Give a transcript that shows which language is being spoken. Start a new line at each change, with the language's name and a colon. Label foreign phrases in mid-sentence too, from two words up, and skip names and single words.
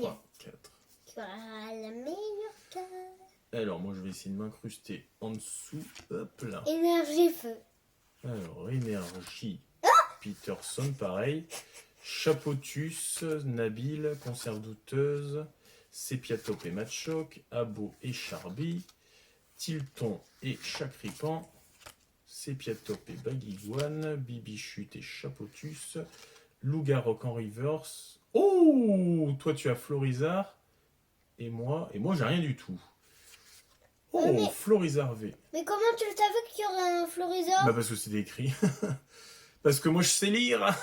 French: 3, 4. Qui aura la meilleure carte. Alors, moi je vais essayer de m'incruster en dessous. Hop là. Énergie feu. Alors, énergie. Peterson, pareil. Chapotus, Nabil, conserve douteuse. Sépiatop et Matchhawk. Abo et Charby. Tilton et Chacripan. Sépiatop et Baguiguane. Bibichute et Chapotus. Lougarok en reverse. Oh, toi tu as Florizard. Et moi j'ai rien du tout. Oh, mais... Florizard V. Mais comment tu le savais qu'il y aurait un Florizard? Bah parce que c'est écrit. Parce que moi je sais lire.